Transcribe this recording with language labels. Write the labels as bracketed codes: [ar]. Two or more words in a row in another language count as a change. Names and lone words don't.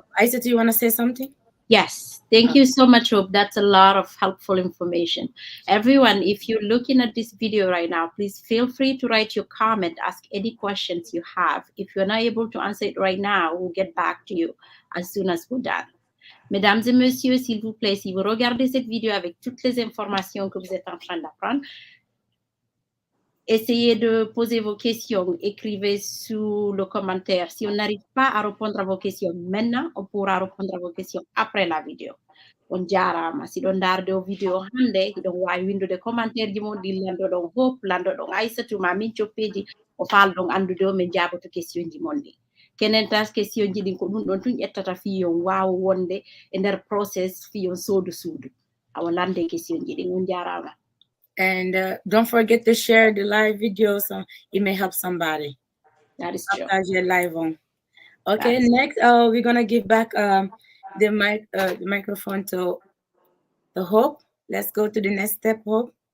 [en] Isa, do you want to say something? Yes, thank you so much, Hope. That's a lot of helpful information. Everyone, if you're looking at this video right now, please feel free to write your comment, ask any questions you have. If you're not able to answer it right now, we'll get back to you as soon as we're done. [fr] Mesdames et messieurs, s'il vous plaît, si vous regardez cette vidéo avec toutes les informations que vous êtes en train d'apprendre, essayez de poser vos questions, écrivez sous le commentaire. Si on n'arrive pas à répondre à vos questions maintenant, on pourra répondre à vos questions après la vidéo. [ff] On jarama si ɗon darde o vidéo hande hiɗon wawi windude commentaire ji mon ɗi landoɗon Hope landoɗon Aissatou ma min coppeji o falɗon andude o min jaboto question ji mon ɗi kenen tas question ji ɗin ko ɗum ɗon tun ƴettata fiyon wawa wonde e nder process fiyon soodu suudu awa lande question ji ɗin on jarama. [en] And don't forget to share the live video so it may help somebody. That is true. You're live on. Okay, next we're gonna give back the microphone to Hope. Let's go to the next step, Hope.